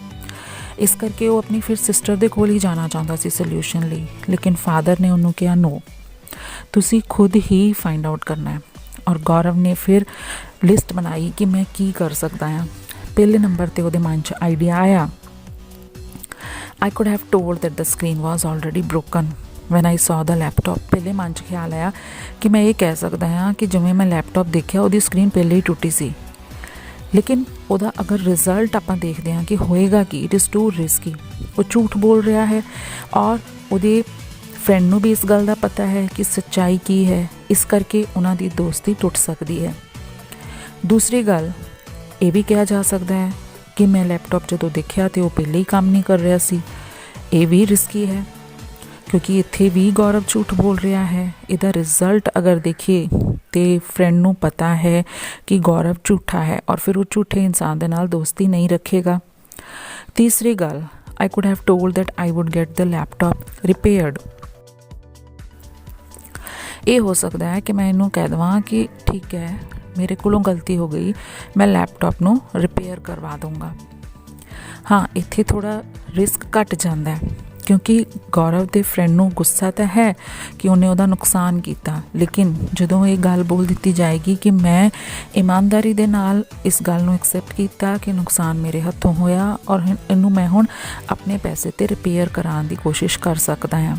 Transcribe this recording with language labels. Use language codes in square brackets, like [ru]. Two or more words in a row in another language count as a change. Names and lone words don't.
[pa] ਇਸ ਕਰਕੇ ਉਹ ਆਪਣੀ ਫਿਰ ਸਿਸਟਰ ਦੇ ਕੋਲ ਹੀ ਜਾਣਾ ਚਾਹੁੰਦਾ ਸੀ ਸੋਲਿਊਸ਼ਨ ਲਈ, ਲੇਕਿਨ ਫਾਦਰ ਨੇ ਉਹਨੂੰ ਕਿਹਾ ਨੋ, ਤੁਸੀਂ ਖੁਦ ਹੀ [en] find out [pa] ਕਰਨਾ ਹੈ। ਔਰ ਗੌਰਵ ਨੇ ਫਿਰ ਲਿਸਟ ਬਣਾਈ ਕਿ ਮੈਂ ਕੀ ਕਰ ਸਕਦਾ ਹਾਂ। ਪਹਿਲੇ ਨੰਬਰ 'ਤੇ ਉਹਦੇ ਮਨ 'ਚ ਆਈਡੀਆ ਆਇਆ, [en] I could have told that the screen was already broken when I saw the laptop। [pa] ਪਹਿਲੇ ਮਨ 'ਚ ਖਿਆਲ ਆਇਆ ਕਿ ਮੈਂ ਇਹ ਕਹਿ ਸਕਦਾ ਹਾਂ ਕਿ ਜਿਵੇਂ ਮੈਂ ਲੈਪਟਾਪ ਦੇਖਿਆ ਉਹਦੀ ਸਕਰੀਨ ਪਹਿਲੇ ਹੀ ਟੁੱਟੀ ਸੀ, ਲੇਕਿਨ ਉਹਦਾ ਅਗਰ ਰਿਜ਼ਲਟ ਆਪਾਂ ਦੇਖਦੇ ਹਾਂ ਕਿ ਹੋਏਗਾ ਕਿ [en] it is too risky, [pa] ਉਹ ਝੂਠ ਬੋਲ ਰਿਹਾ ਹੈ ਔਰ ਉਹਦੇ ਫਰੈਂਡ ਨੂੰ ਵੀ ਇਸ ਗੱਲ ਦਾ ਪਤਾ ਹੈ ਕਿ ਸੱਚਾਈ ਕੀ ਹੈ, ਇਸ ਕਰਕੇ ਉਹਨਾਂ ਦੀ ਦੋਸਤੀ ਟੁੱਟ ਸਕਦੀ ਹੈ। ਦੂਸਰੀ ਗੱਲ ਇਹ ਵੀ ਕਿਹਾ ਜਾ ਸਕਦਾ ਹੈ ਕਿ ਮੈਂ ਲੈਪਟਾਪ ਜਦੋਂ ਦੇਖਿਆ ਤਾਂ ਉਹ ਪਹਿਲੇ ਹੀ ਕੰਮ ਨਹੀਂ ਕਰ ਰਿਹਾ ਸੀ, ਇਹ ਵੀ ਰਿਸਕੀ ਹੈ, ਕਿਉਂਕਿ ਇੱਥੇ ਵੀ ਗੌਰਵ ਝੂਠ ਬੋਲ ਰਿਹਾ ਹੈ। ਇਹਦਾ ਰਿਜ਼ਲਟ ਅਗਰ ਦੇਖੀਏ ਤੇ ਫਰੈਂਡ ਨੂੰ ਪਤਾ ਹੈ ਕਿ ਗੌਰਵ ਝੂਠਾ ਹੈ ਔਰ ਫਿਰ ਉਹ ਝੂਠੇ ਇਨਸਾਨ ਦੇ ਨਾਲ ਦੋਸਤੀ ਨਹੀਂ ਰੱਖੇਗਾ। ਤੀਸਰੀ ਗੱਲ, [en] I could have told that I would get the laptop repaired। [pa] ਇਹ ਹੋ ਸਕਦਾ ਹੈ ਕਿ ਮੈਂ ਇਹਨੂੰ ਕਹਿ ਦੇਵਾਂ ਕਿ ਠੀਕ ਹੈ ਮੇਰੇ ਕੋਲੋਂ ਗਲਤੀ ਹੋ ਗਈ, ਮੈਂ ਲੈਪਟਾਪ ਨੂੰ ਰਿਪੇਅਰ ਕਰਵਾ ਦੂੰਗਾ। ਹਾਂ, ਇੱਥੇ ਥੋੜ੍ਹਾ ਰਿਸਕ ਘੱਟ ਜਾਂਦਾ ਹੈ, ਕਿਉਂਕਿ ਗੌਰਵ ਦੇ ਫਰੈਂਡ ਨੂੰ ਗੁੱਸਾ ਤਾਂ ਹੈ ਕਿ ਉਹਨੇ ਉਹਦਾ ਨੁਕਸਾਨ ਕੀਤਾ, ਲੇਕਿਨ ਜਦੋਂ ਇਹ ਗੱਲ ਬੋਲ ਦਿੱਤੀ ਜਾਏਗੀ ਕਿ ਮੈਂ ਇਮਾਨਦਾਰੀ ਦੇ ਨਾਲ ਇਸ ਗੱਲ ਨੂੰ ਐਕਸੈਪਟ ਕੀਤਾ ਕਿ ਨੁਕਸਾਨ ਮੇਰੇ ਹੱਥੋਂ ਹੋਇਆ ਔਰ ਇਹਨੂੰ ਮੈਂ ਹੁਣ ਆਪਣੇ ਪੈਸੇ 'ਤੇ ਰਿਪੇਅਰ ਕਰਾਉਣ ਦੀ ਕੋਸ਼ਿਸ਼ ਕਰ ਸਕਦਾ ਹਾਂ।